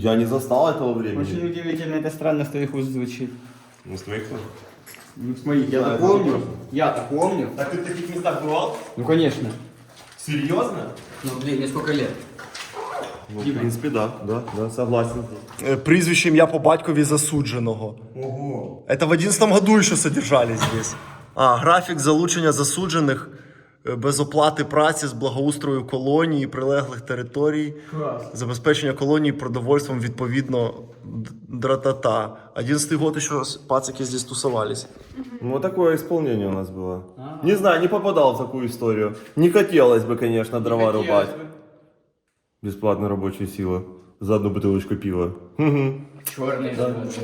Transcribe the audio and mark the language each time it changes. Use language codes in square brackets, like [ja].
[ru] Я не застал этого времени. Очень удивительно, это странно, что их уст звучит. Ну, с твоих тоже. Ну смотри, я-то помню. Я-то помню. Так ты в таких местах бывал? Ну конечно. Серьезно? Ну, блин, мне сколько лет? Ну, в принципе, да, согласен. [uk] Прізвище, ім'я по батькові засудженого. [ru] Ого. Это в 11 году еще содержались здесь. [uk] Графік залучення засуджених без оплати праці з благоустрою колонії, прилеглих територій, [ru] Класс. [uk] забезпечення колонії продовольством відповідно дратата. [ru] 11 год еще пацики здесь тусовались. Ну, вот такое исполнение у нас было. Не знаю, не попадал в такую историю. Не хотелось бы, конечно, дрова рубать. Бесплатная рабочая сила. За одну бутылочку пива. Черный. Да.